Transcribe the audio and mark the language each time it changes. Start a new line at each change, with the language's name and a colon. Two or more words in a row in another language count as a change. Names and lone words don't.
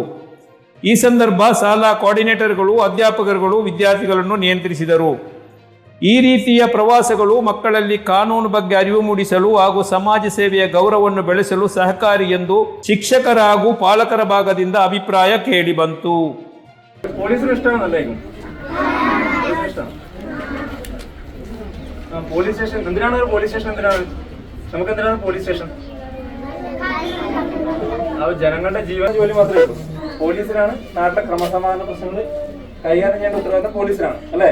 Kannada: ಈ ಸಂದರ್ಭ ಶಾಲಾ ಕೋಆರ್ಡಿನೇಟರ್ಗಳು, ಅಧ್ಯಾಪಕರುಗಳು ವಿದ್ಯಾರ್ಥಿಗಳನ್ನು ನಿಯಂತ್ರಿಸಿದರು. ಈ ರೀತಿಯ ಪ್ರವಾಸಗಳು ಮಕ್ಕಳಲ್ಲಿ ಕಾನೂನು ಬಗ್ಗೆ ಅರಿವು ಮೂಡಿಸಲು ಹಾಗೂ ಸಮಾಜ ಸೇವೆಯ ಗೌರವವನ್ನು ಬೆಳೆಸಲು ಸಹಕಾರಿ ಎಂದು ಶಿಕ್ಷಕರ ಹಾಗೂ ಪಾಲಕರ ಭಾಗದಿಂದ ಅಭಿಪ್ರಾಯ ಕೇಳಿಬಂತು.
Malayalam: പോലീസ് സ്റ്റേഷൻ എന്തിനാണ് ഒരു പോലീസ് സ്റ്റേഷൻ? എന്തിനാണ് നമുക്ക് എന്തിനാണ് പോലീസ് സ്റ്റേഷൻ? അത് ജനങ്ങളുടെ ജീവൻ ജോലി മാത്രമേ ഉള്ളൂ. പോലീസിനാണ് നാട്ടിലെ ക്രമസമാധാന പ്രശ്നങ്ങൾ കൈകാര്യം ചെയ്യേണ്ട ഉത്തരവാദിത്തം പോലീസിനാണ്, അല്ലേ?